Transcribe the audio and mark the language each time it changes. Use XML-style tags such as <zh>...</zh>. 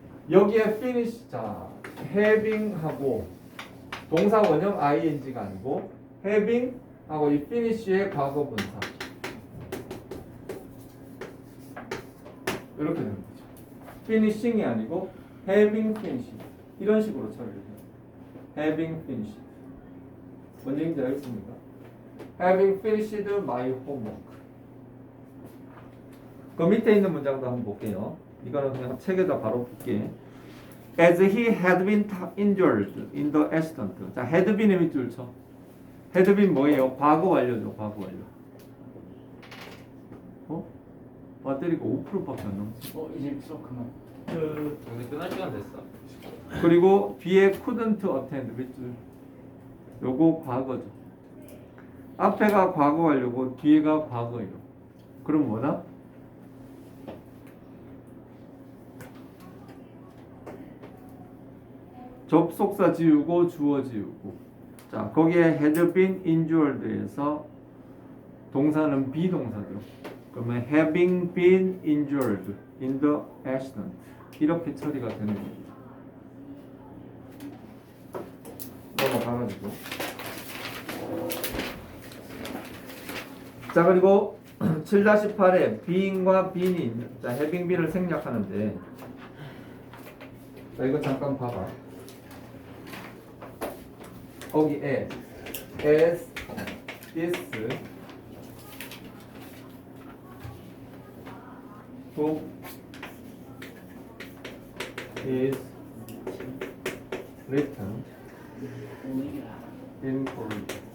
<ko>여기에 finish, 자, having 하고 동사 원형 ing가 아니고 having 하고 이 finish의 과거 분사 이렇게 되는 거죠. finishing이 아니고 having finished 이런 식으로 처리를 해요. having finished 뭔 얘기인지 알겠습니까?</ko> <en>having finished my homework.</en> <ko>그 밑에 있는 문장도 한번 볼게요. 이거는 그냥 책에다 바로 볼게.</ko> <en>As he had been injured in the accident.</en> <ko>자, had been 의 밑줄 쳐. had been 뭐예요? 과거 완료죠. 과거 완료. 배터리가 5%밖에 안 남았어. 이제 수업 그만. 오늘 끝날 시간 됐어. 그리고 뒤에 couldn't attend 밑줄. 요거 과거죠. 앞에가 과거 완료고 뒤에가 과거예요. 그럼 뭐다? 접속사 지우고 주어 지우고. 자, 거기에 had been injured 에서 동사는 비동사죠. 그러면 having been injured in the accident 이렇게 처리가 되는 겁니다. 넘어가가지고. 자, 그리고 7-8에 being과 being이 있는, 자, having been 을 생략하는데, 자, 이거 잠깐 봐봐.</ko> <en>거기에 as this book is written in Korea.</en>